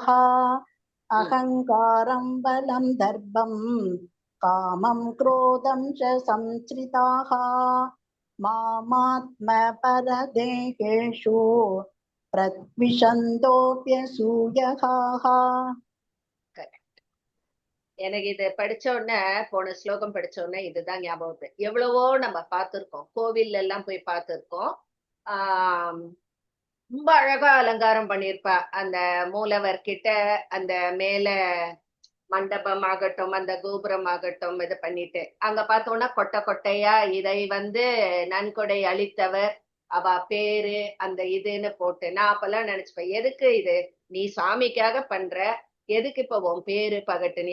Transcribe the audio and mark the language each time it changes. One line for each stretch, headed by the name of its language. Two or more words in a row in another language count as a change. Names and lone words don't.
Sanskrit: अहङ्कारं बलं दर्पं कामं क्रोधं च संश्रिताः मामात्मपरदेहेषु प्रद्विषन्तोऽभ्यसूयकाः.
Tamil: எனக்கு இது படிச்ச உடனே போன ஸ்லோகம் படிச்ச உடனே இதுதான் ஞாபகம். எவ்வளவோ நம்ம பார்த்திருக்கோம், கோவில் எல்லாம் போய் பார்த்திருக்கோம். ரொம்ப அழகா அலங்காரம் பண்ணிருப்பா அந்த மூலவர் கிட்ட. அந்த மேல மண்டபம் ஆகட்டும், அந்த கோபுரம் ஆகட்டும், இது பண்ணிட்டு அங்க பார்த்தோம்னா கொட்டை கொட்டையா இதை நன்கொடை அளித்தவர் அவ பேரு அந்த இதுன்னு போட்டு நான் அப்பெல்லாம் நினைச்சுப்பேன், எதுக்கு இது நீ சுவாமிக்காக பண்ற, எதுக்கு இப்ப உன் பேரு பகட்டுன்னு.